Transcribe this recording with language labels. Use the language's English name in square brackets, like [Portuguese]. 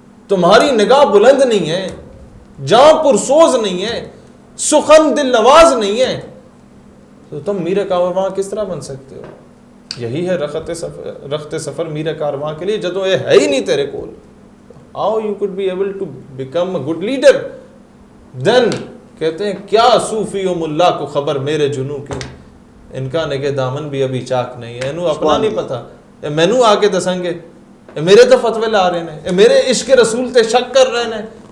[Urdu] تمہاری نگاہ بلند نہیں ہے, جاں پرسوز نہیں ہے, سخن دل نواز نہیں ہے, تو تم میر کارواں کس طرح بن سکتے ہو؟ یہی ہے رخت سفر میر کارواں کے لیے, [Punjabi] جدوں یہ ہے ہی نہیں تیرے کول. [English] How you could be able to become a good leader? [Urdu] Then کہتے ہیں کیا صوفی و ملا کو خبر میرے جنوں کی, ان کا نگہ دامن بھی ابھی چاک نہیں ہے. [Punjabi] انہوں اپنا نہیں پتا, مینوں آ کے دسیں گے, میرے تو فتوے لا رہے ہیں, میرے عشق رسول تے شک کر رہے ہیں.